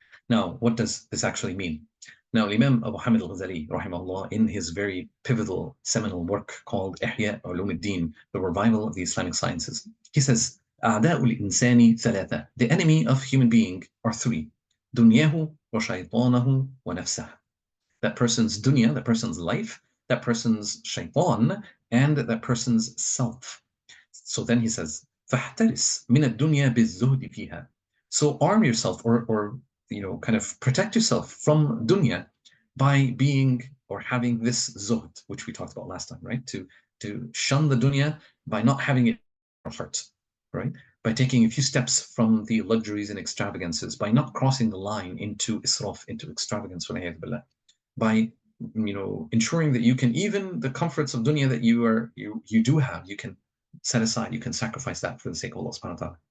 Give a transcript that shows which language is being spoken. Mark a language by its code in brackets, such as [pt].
[en] Now, what does this actually mean? Now, Imam Abu Hamid al-Ghazali, rahimahullah, in his very pivotal seminal work called Ihya Ulum al-Din, the revival of the Islamic sciences, he says, [ar] أعداء الإنسان ثلاثة. [en] The enemy of human being are three. [ar] دنياه وشيطانه ونفسه. [en] That person's dunya, that person's life, that person's shaitan, and that person's self. So then he says, [ar] فاحترس من الدنيا بالزهد فيها. [en] So arm yourself or kind of protect yourself from dunya by being or having this zuhd, which we talked about last time, right? To shun the dunya by not having it in your heart, right? By taking a few steps from the luxuries and extravagances, by not crossing the line into israf, into extravagance, by ensuring that you can, even the comforts of dunya that you do have, you can set aside, you can sacrifice that for the sake of Allah subhanahu wa ta'ala.